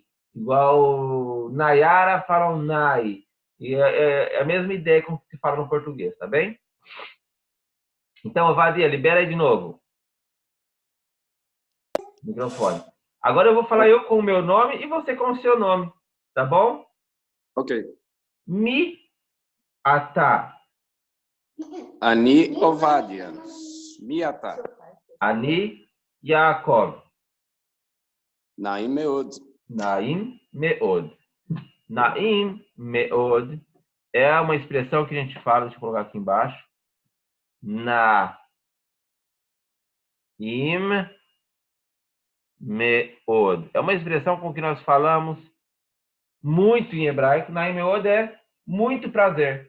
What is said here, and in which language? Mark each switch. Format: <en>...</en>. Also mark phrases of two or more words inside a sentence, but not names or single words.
<pt>Igual Nayara, falam Nai. E é a mesma ideia como se fala no português, tá bem? Então, Vadia, libera aí de novo. Microfone. Agora eu vou falar eu com o meu nome e você com o seu nome, tá bom? Ok.</pt> <he>מי אתה. אני עובדיה מי אתה. אני יעקב. נעים מאוד. נעים מאוד. נעים מאוד</he> <pt>é uma expressão que a gente fala, deixa eu colocar aqui embaixo.</pt> <he>נעים מאוד.</he> <pt>É uma expressão com que nós falamos muito em hebraico.</pt> <he>נעים מאוד</he> <pt>é muito prazer.</pt>